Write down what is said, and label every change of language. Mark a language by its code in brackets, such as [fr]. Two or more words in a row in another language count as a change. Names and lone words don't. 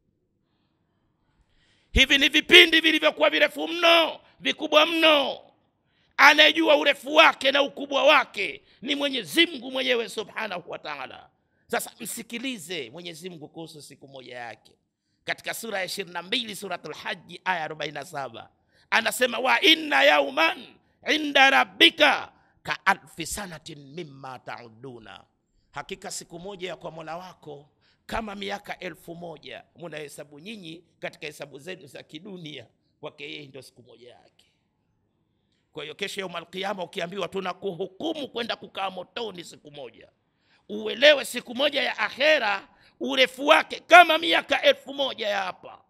[sw] Hivi ni vipindi vilivyokuwa virefu mno, vikubwa mno. Anayejua urefu wake na ukubwa wake ni Mwenyezi Mungu mwenyewe [ar] سبحانه وتعالى. [sw] Sasa msikilize Mwenyezi Mungu kuhusu siku moja yake. Katika sura ya 22 suratul Hajj aya 47 anasema, [ar] وإن يوما عند ربك كألف سنة مما تعدون. [sw] Hakika siku moja ya kwa Mola wako kama miaka 1000 mnahesabu nyinyi katika hesabu zenu za kidunia, kwake yeye ndio siku moja yake. Kwa hiyo kesho [ar] يوم القيامة [sw] ukiambiwa tunakuhukumu kwenda kukaa motoni siku moja, uelewe siku moja ya akhera urefu wake kama miaka 1000 ya hapa.